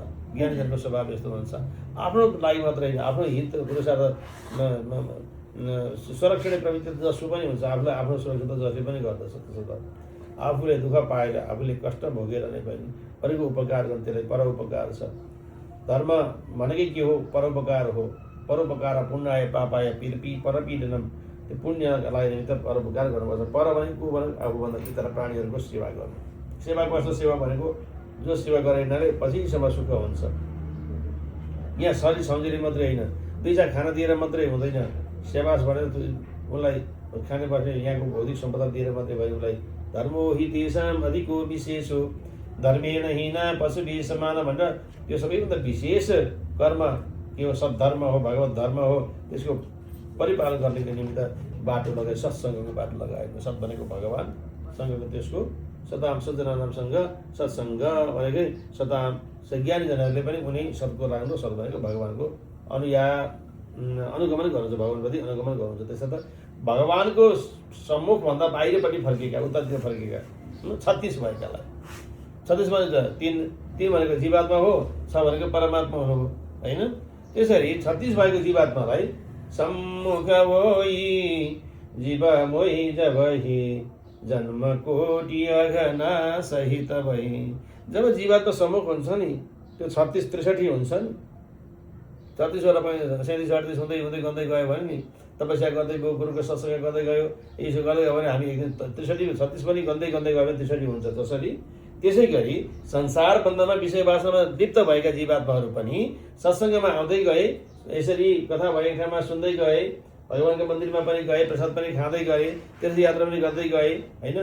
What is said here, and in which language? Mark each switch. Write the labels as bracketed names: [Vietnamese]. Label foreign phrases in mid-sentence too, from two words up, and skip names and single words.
[Nepali] ज्ञानीजनको स्वभाव यस्तो हुन्छ, आफ्नो लागि मात्रै होइन आफ्नो हित पुरुषार्थ संरक्षण प्रवृत्ति जसो पनि हुन्छ, आफूलाई आफ्नो सुरक्षा जसले पनि गर्दछ। त्यसो त आफूले दुःख पाएर आफूले कष्ट भोगेर नै पनि अरूको उपकार गर्ने त्यसलाई परोपकार छ। धर्म भनेकै के हो? परोपकार हो। [Sanskrit] परोपकार पुण्याय पापाय परपीडनम, [Nepali] त्यो पुण्यलाई निमित्त परोपकार गर्नुपर्छ। पर भनेको भनेको आफूभन्दा इतर प्राणीहरूको सेवा गर्नु। सेवाको अर्थ सेवा भनेको जो सेवा गरेनाले पछिसम्म सुख हुन्छ। यहाँ शरीर सम्झिने मात्रै होइन, दुई चार खाना दिएर मात्रै हुँदैन। सेवास भनेर उसलाई खाने बस्ने यहाँको भौतिक सम्पदा दिएर मात्रै भयो। उसलाई [Sanskrit] धर्मो हि तेषाम् अधिको विशेष हो धर्मेण हिना पशुभिः समान [Nepali] भनेर त्यो सबैभन्दा विशेष कर्म के हो? सद्धर्म हो, भगवत धर्म हो। त्यसको परिपालन गर्नेको निमित्त बाटो लगाए, सत्सङ्गको बाटो लगाएको। सत् भनेको भगवान्, सँगको त्यसको सदाम सज्जनानामसँग सत्सङ्ग भनेकै सदाम ज्ञानीजनहरूले पनि कुनै सत्को राम्रो सत् भनेको भगवान्को अनुगमन गर्नुहुन्छ, भगवान्प्रति अनुगमन गर्नुहुन्छ। त्यसो त भगवान्को सम्मुखभन्दा बाहिरपट्टि फर्केका, उतातिर फर्केका 36 भएकालाई 36 भनेको तीन भनेको जीवात्मा हो, 6 भनेको परमात्मा हुनु हो होइन। त्यसरी 36 भएको जीवात्मालाई [Awadhi] सम्मुख होइ जीव मोहि जबहि जन्म कोटि अघना सहित भई। [Nepali] जब जीवात्मा सम्मुख हुन्छ नि त्यो 36 63 हुन्छ नि। 36 वटा पनि 37 38 हुँदै हुँदै गर्दै गयो भने नि तपस्या गर्दै गयो, गुरुको सत्सङ्ग गर्दै गयो, यसो गर्दै गयो भने हामी एक दिन 63 36 पनि गर्दै गयो भने 63 हुन्छ। जसरी त्यसै गरी संसार बन्धनमा विषय वासनामा लिप्त भएका जीवात्माहरू पनि सत्सङ्गमा आउँदै गए, यसरी कथा भएको ठाउँमा सुन्दै गए, भगवान्को मन्दिरमा पनि गए, प्रसाद पनि खाँदै गए, तीर्थयात्रा पनि गर्दै गए होइन।